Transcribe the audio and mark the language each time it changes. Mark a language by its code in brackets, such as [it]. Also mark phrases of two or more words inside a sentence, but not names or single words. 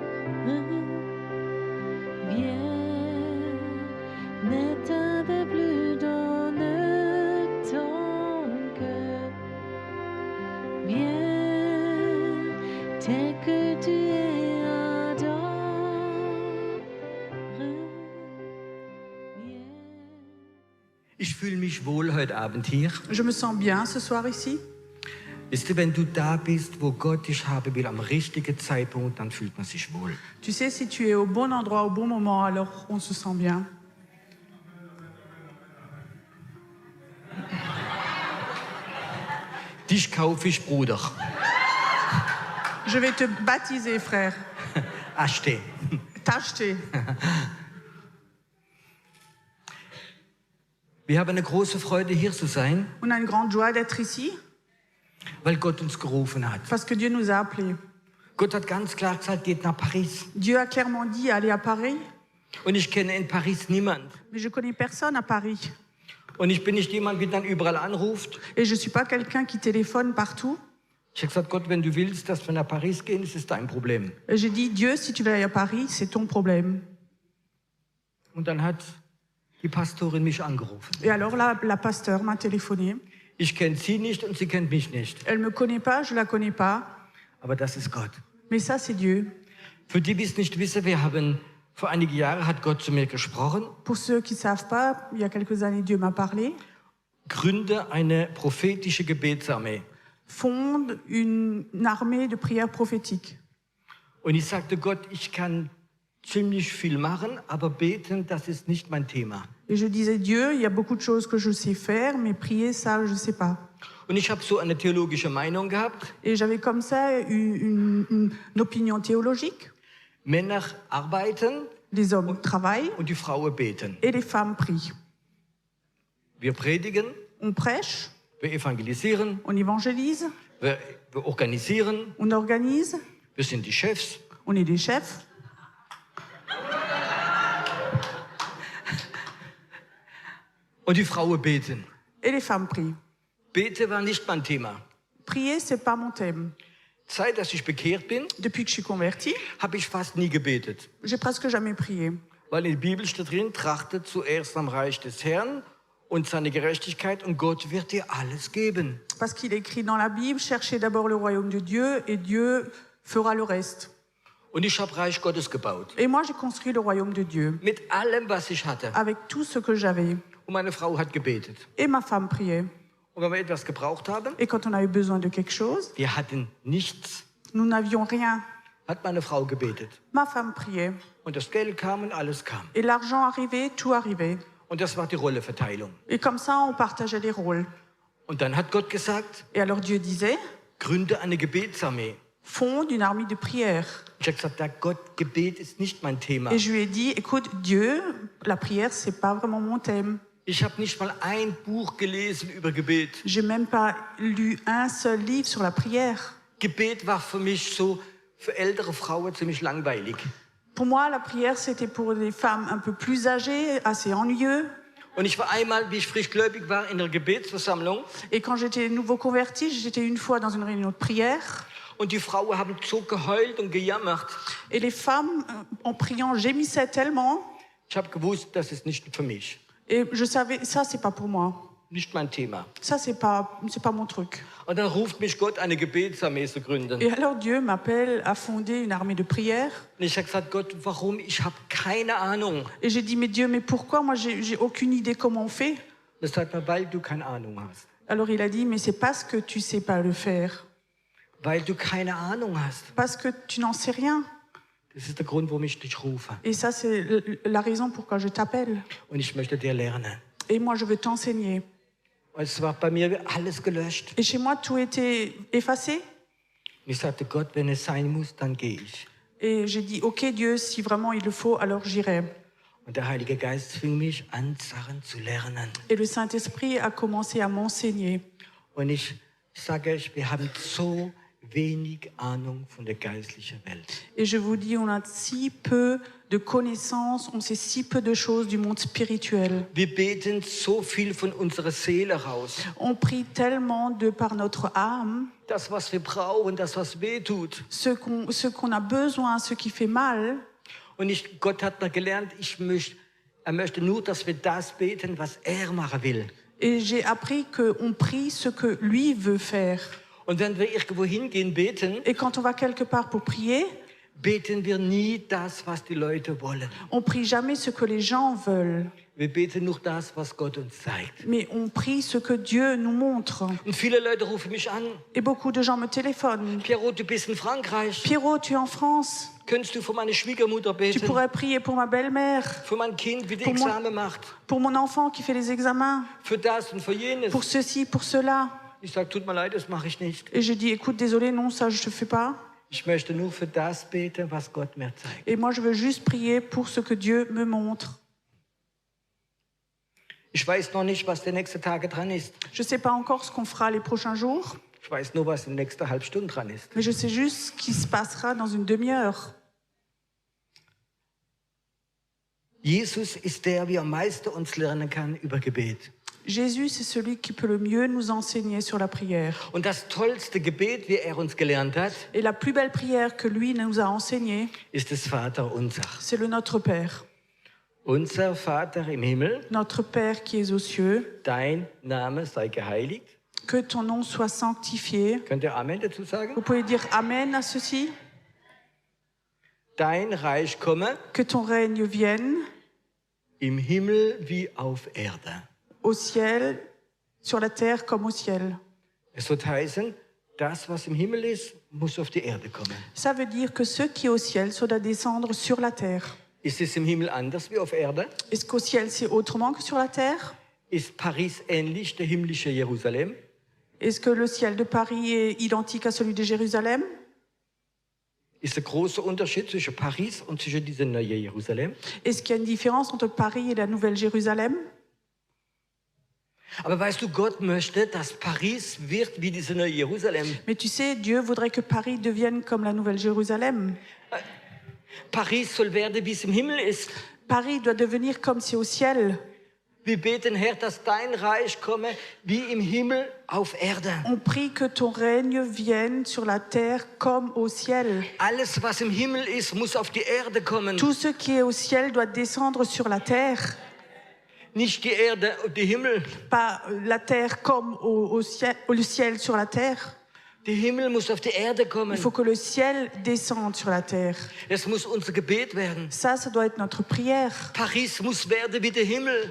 [fr] Viens, ne tarde plus dans ton cœur. Viens, tel que tu es adoré. Viens. [de] Ich fühle mich wohl heute Abend hier. [fr] Je me sens bien ce soir ici. [de] Wisst ihr, wenn du da bist, wo Gott dich haben will, am richtigen Zeitpunkt, dann fühlt man sich wohl. [fr] Tu sais, si tu es au bon endroit, au bon moment, alors on se sent bien. [de] Dich kaufe ich, Bruder. [fr] Je vais te baptiser, frère. [de] Achte. [fr] T'acheter. [de] Wir haben eine große Freude, hier zu sein, [fr] On a une grande joie d'être ici [de] weil Gott uns gerufen hat. [fr] parce que Dieu nous a appelés. [de] Gott hat ganz klar gesagt, geht nach Paris. [fr] Dieu a clairement dit aller à Paris, [de] Und ich kenne in Paris niemand. [fr] mais je connais personne à Paris. [de] Und ich bin nicht jemand, der dann überall anruft. [fr] Et je suis pas quelqu'un qui téléphone partout. [de] Ich habe gesagt, Gott, wenn du willst, dass wir nach Paris gehen, ist es dein Problem. [fr] Et j'ai dit, Dieu, si tu veux aller à Paris, c'est ton problème. [de] Und dann hat die Pastorin mich angerufen. [fr] Et alors la pasteur m'a téléphoné. [de] Ich kenne sie nicht und sie kennt mich nicht. [fr] Elle me connaît pas, je la connais pas. [de] Aber das ist Gott. [fr] Mais ça, c'est Dieu. [de] Für die, die es nicht wissen, wir haben vor einigen Jahren hat Gott zu mir gesprochen. [fr] Pour ceux qui savent pas, il y a quelques années, Dieu m'a parlé. [de] Gründe eine prophetische Gebetsarmee. [fr] Fonde une armée de prières prophétiques. [de] Und ich sagte Gott, ich kann ziemlich viel machen, aber beten, das ist nicht mein Thema. [fr] Et je disais, Dieu, il y a beaucoup de choses que je sais faire, mais prier, ça, je sais pas. [de] Und ich habe so eine theologische Meinung gehabt. [fr] Et j'avais comme ça une opinion théologique. [de] Männer arbeiten [fr] Les hommes travaillent [de] und die Frauen beten. [fr] et les femmes prient. [de] Wir predigen, [fr] On prêche, [de] wir evangelisieren, [fr] on évangélise, [de] wir organisieren, [fr] on organise, [de] wir sind die Chefs. [fr] on est des chefs. [de] Und die Frauen beten. [fr] Et les femmes prient. [de] Bete war nicht mein Thema. [fr] Prier, c'est pas mon thème. [de] Seit dass ich bekehrt bin, [fr] Depuis que je suis convertie, [de] habe ich fast nie gebetet. [fr] j'ai presque jamais prié. [de] Weil in der Bibel steht drin, trachtet zuerst am Reich des Herrn und seine Gerechtigkeit und Gott wird dir alles geben. [fr] Parce qu'il est écrit dans la Bible, cherchez d'abord le royaume de Dieu et Dieu fera le reste. [de] Und ich habe Reich Gottes gebaut. [fr] Et moi, j'ai construit le royaume de Dieu [de] Mit allem, was ich hatte. [fr] avec tout ce que j'avais. [de] Und meine Frau hat gebetet. [fr] Et ma femme priait. [de] Und wenn wir etwas gebraucht haben, [fr] Et quand on avait besoin de quelque chose, [de] wir hatten nichts, [fr] nous n'avions rien. [de] hat meine Frau gebetet. [fr] Ma femme priait. [de] Und das Geld kam und alles kam. [fr] Et l'argent arrivait, tout arrivait. [de] Und das war die Rolleverteilung. [fr] Et comme ça, on partageait les rôles. [de] Und dann hat Gott gesagt, [fr] Et alors Dieu disait, [de] gründe eine Gebetsarmee. [fr] fonde une armée de prière. [de] Ich habe gesagt, ja, Gott, Gebet ist nicht mein Thema. [fr] Et je lui ai dit, écoute, Dieu, la prière, c'est pas vraiment mon thème. [de] Ich habe nicht mal ein Buch gelesen über Gebet. [fr] J'ai même pas lu un seul livre sur la prière. [de] Gebet war für mich so, für ältere Frauen ziemlich langweilig. [fr] Pour moi, la prière, c'était pour des femmes un peu plus âgées, assez ennuyeux. [de] Und ich war einmal, wie ich frischgläubig war, in einer Gebetsversammlung. [fr] Et quand j'étais nouveau convertie, j'étais une fois dans une réunion de prière. [de] Und die Frauen haben so geheult und gejammert. [fr] Et les femmes, en priant, gémissaient tellement. [de] Ich habe gewusst, das ist nicht für mich. [fr] Et je savais, ça, c'est pas pour moi. [de] Nicht mein Thema. [fr] Ça, c'est pas mon truc. [de] Und dann ruft mich Gott, eine Gebetsarmee zu gründen. [fr] Et alors Dieu m'appelle à fonder une armée de prière. [de] Und ich habe gesagt, Gott, warum? Ich habe keine Ahnung. [fr] Et j'ai dit, mais Dieu, mais pourquoi? Moi, j'ai aucune idée comment on fait. [de] Das sagt man, weil du keine Ahnung hast. [fr] Alors il a dit, mais c'est parce que tu sais pas le faire. [de] Weil du keine Ahnung hast. [fr] Parce que tu n'en sais rien. [de] Das ist der Grund, warum ich dich rufe. [fr] Et ça, c'est la raison pourquoi je t'appelle. [de] Und ich möchte dir lernen. [fr] Et moi, je veux t'enseigner. [de] Und es war bei mir alles gelöscht. [fr] Et chez moi, tout était effacé. [de] Und ich sagte, Gott, wenn es sein muss, dann gehe ich. [fr] Et j'ai dit, ok Dieu, si vraiment il le faut, alors j'irai. [de] Und der Heilige Geist fing mich an, Sachen zu lernen. [fr] Et le Saint-Esprit a commencé à m'enseigner. [de] Und ich sage euch, wir haben so wenig Ahnung von der geistlichen Welt. [fr] Et je vous dis, on a si peu de connaissances, on sait si peu de choses du monde spirituel. [de] Wir beten so viel von unserer Seele raus. [fr] On prie tellement de par notre âme, [de] Das, was wir brauchen, das, was weh tut. [fr] ce qu'on a besoin, ce qui fait mal. [de] Und Gott hat mir gelernt, er möchte nur, dass wir das beten, was er machen will. [fr] Et j'ai appris qu'on prie ce que lui veut faire. [de] Und wenn wir irgendwo hingehen beten, [fr] Et quand on va quelque part pour prier, [de] beten wir nie das, was die Leute wollen. [fr] on prie jamais ce que les gens veulent, [de] Wir beten nur das, was Gott uns zeigt. [fr] mais on prie ce que Dieu nous montre. [de] Und viele Leute rufen mich an. [fr] Et beaucoup de gens me téléphonent. [de] Pierrot, du bist in Frankreich. [fr] Pierrot, tu es en France. [de] Könntest du für meine Schwiegermutter [fr] Tu [de] beten? [fr] pourrais prier pour ma belle-mère, [de] Für mein Kind, wie die [fr] Pour moi- [de] Examen macht? [fr] pour mon enfant qui fait les examens, [de] Für das und für jenes. [fr] pour ceci, pour cela. [de] Ich sage, tut mir leid, das mache ich nicht. [fr] Et je dis, écoute, désolé, non, ça je ne fais pas. [de] Ich möchte nur für das beten, was Gott mir zeigt. [fr] Et moi, je veux juste prier pour ce que Dieu me montre. [de] Ich weiß noch nicht, was der nächste Tage dran ist. [fr] Je ne sais pas encore ce qu'on fera les prochains jours, [de] Ich weiß nur, was in der nächsten halben Stunde dran ist. [fr] mais je sais juste ce qui se passera dans une demi-heure. [de] Jesus ist der, wie am meisten uns lernen kann über Gebet. [fr] Jésus, c'est celui qui peut le mieux nous enseigner sur la prière. [de] Und das tollste Gebet, wie er uns gelernt hat, [fr] Et la plus belle prière que lui nous a enseignée, [de] ist das Vaterunser. [fr] c'est le Notre Père. [de] Unser Vater im Himmel, [fr] Notre Père qui es aux cieux, [de] dein Name sei geheiligt. [fr] que ton nom soit sanctifié. [de] Könnt ihr Amen dazu sagen? [fr] Vous pouvez dire Amen à ceci. [de] Dein Reich komme [fr] Que ton règne vienne [de] im Himmel wie auf Erde. [fr] au ciel, sur la terre comme au ciel. [de] Es wird heißen, das, was im Himmel ist, muss auf die Erde kommen. [fr] Ça veut dire que ce qui est au ciel, ça doit descendre sur la terre. [de] Ist es im Himmel anders wie auf Erde? [fr] Est-ce qu'au ciel, c'est autrement que sur la terre? [de] Ist Paris ähnlich der himmlische Jerusalem? [fr] Est-ce que le ciel de Paris est identique à celui de Jérusalem? [de] Ist der große Unterschied zwischen Paris und zwischen diesem neuen Jerusalem? [fr] Est-ce qu'il y a une différence entre Paris et la Nouvelle Jérusalem? [de] Aber weißt du, Gott möchte, dass Paris wird wie diese neue Jerusalem. [fr] Mais tu sais, Dieu voudrait que Paris devienne comme la Nouvelle Jérusalem. [de] Paris soll werden, wie es im Himmel ist. [fr] Paris doit devenir comme c'est au ciel. [de] Wir beten, Herr, dass dein Reich komme, wie im Himmel auf Erde. [fr] On prie que ton règne vienne sur la terre comme au ciel. [de] Alles, was im Himmel ist, muss auf die Erde kommen. [fr] Tout ce qui est au ciel doit descendre sur la terre. [de] Nicht die Erde und die Himmel. [fr] Pas la terre comme le ciel sur la terre. [de] Der Himmel muss auf die Erde kommen. [fr] Il faut que le ciel descende sur la terre. [de] Das muss unser Gebet werden. [fr] Ça doit être notre prière. [de] Paris muss werden wie der Himmel.